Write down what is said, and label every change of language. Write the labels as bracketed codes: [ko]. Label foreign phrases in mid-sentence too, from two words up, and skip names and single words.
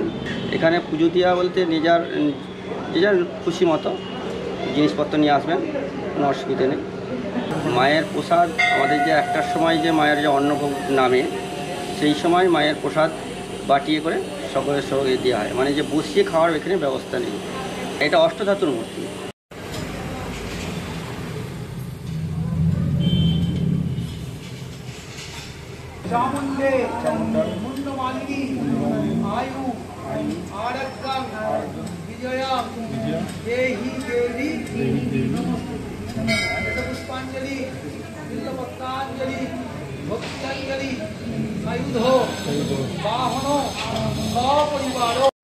[bn] এখানে পুজো দেওয়া বলতে যে যার খুশি মতো জিনিসপত্র নিয়ে আসবেন, কোনো অসুবিধে নেই। মায়ের প্রসাদ আমাদের যে 1টার সময় যে মায়ের যে অন্নভোগ নামে, সেই সময় মায়ের প্রসাদ বাটিয়ে করে সকলের সঙ্গে দেওয়া হয়, মানে যে বসিয়ে খাওয়ার এখানে ব্যবস্থা নেই। এটা অষ্টধাতুর মূর্তি। [sa] चामुंडे मुंडमालिनी आयु आरग्गं विजया देहि देवी नमस्ते पुष्पांजलि बिल्वपत्रांजलि भक्तांजलि आयुधो वाहनो सपरिवारो।